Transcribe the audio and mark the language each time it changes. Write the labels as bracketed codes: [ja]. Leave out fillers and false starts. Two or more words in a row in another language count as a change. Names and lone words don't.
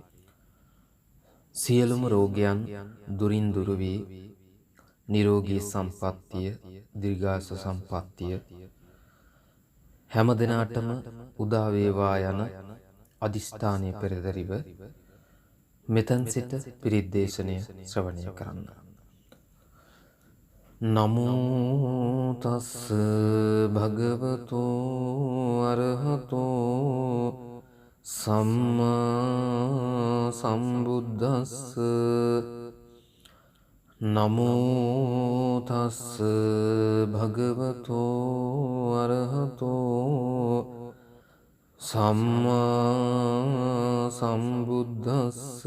[si] සියලුම රෝගයන් දුරින් දුරු වී නිරෝගී සම්පන්නිය දීර්ඝායුෂ සම්පන්නිය හැම දිනාටම උදා වේවා යන අදිෂ්ඨානයේ පෙරදරිව මෙතන් සිට පිරිත් දේශනය ශ්‍රවණය කරන්න. [pi] නමෝ තස්ස භගවතු අරහතෝ සම්මා සම්බුද්දස්ස. නමෝ තස්ස භගවතු අරහතෝ සම්මා සම්බුද්දස්ස.